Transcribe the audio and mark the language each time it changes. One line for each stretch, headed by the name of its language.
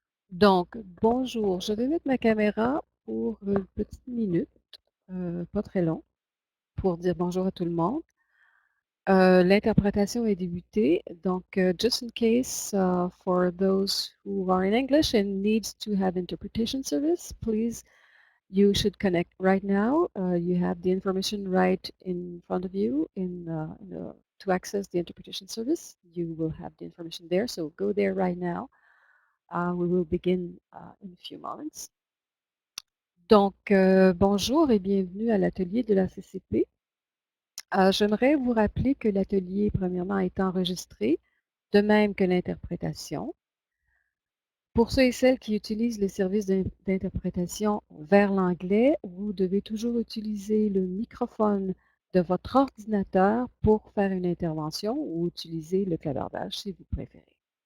French: Donc, bonjour. Je vais mettre ma caméra pour une petite minute, pas très long, pour dire bonjour à tout le monde. L'interprétation est débutée.
English: Donc, just in case, for those who are in English and needs to have interpretation service, please, you should connect right now. You have the information right in front of you to access the interpretation service. You will have the information there, so go there right now. We will begin in a few moments.
French: Donc, bonjour et bienvenue à l'atelier de la CCP. J'aimerais vous rappeler que l'atelier, premièrement, est enregistré, de même que l'interprétation. Pour ceux et celles qui utilisent les services d'interprétation vers l'anglais, vous devez toujours utiliser le microphone de votre ordinateur pour faire une intervention ou utiliser le clavardage si vous préférez.